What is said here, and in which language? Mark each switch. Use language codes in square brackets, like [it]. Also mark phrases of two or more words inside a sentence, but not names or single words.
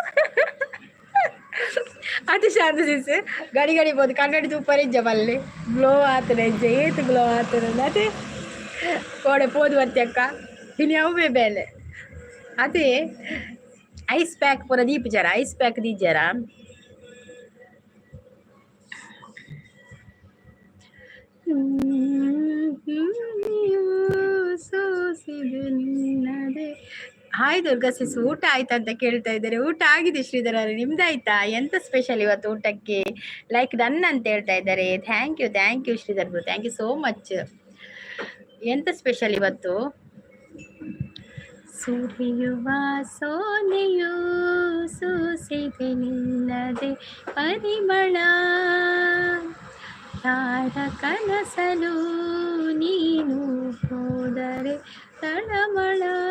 [tcy] ಅದು ಶಾಂತಸಿಸ್ ಗಡಿ ಗಡಿ ಪೋದು ಕನ್ನಡಿ ತೂಪರಿ ಇಜ್ಜ ಬಲ್ಲೆ ಗ್ಲೋ ಆತನೆ ಇಜ್ಜ ಏತು ಗ್ಲೋ ಆತನೆ ಅದೇ ಕೋಡೆ ಪೋದು ಬರ್ತಕ್ಕ ಇನ್ನು ಯಾವೇ ಬೇಲೆ ಅದೇ [en] ice pack [tcy] ಪೂರ ದೀಪಿಚಾರ [en] ice pack [tcy] ದೀಜಾರ ಹಾಯ್ ದುರ್ಗಾ ಸಿಸ್ [kn] ಊಟ ಆಯ್ತಾ ಅಂತ ಕೇಳ್ತಾ ಇದ್ದಾರೆ. ಊಟ ಆಗಿದೆ ಶ್ರೀಧರ, ನಿಮ್ದಾಯ್ತಾ? ಎಂತ ಸ್ಪೆಷಲ್ ಇವತ್ತು ಊಟಕ್ಕೆ? [en] like done [kn] ಅಂತ ಹೇಳ್ತಾ ಇದ್ದಾರೆ. [en] thank you Sridhar bro, thank you so much. [kn] ಎಂತ ಸ್ಪೆಷಲ್ ಇವತ್ತು? ಸುರಿಯುವ ಸೋನೆಯು ಸೂಸಿದೆ ನಿನ್ನದೆ ಪರಿಮಳ, ಯಾರ ಕನಸಲು ನೀನು ಹೋದರೆ ತಳಮಳ.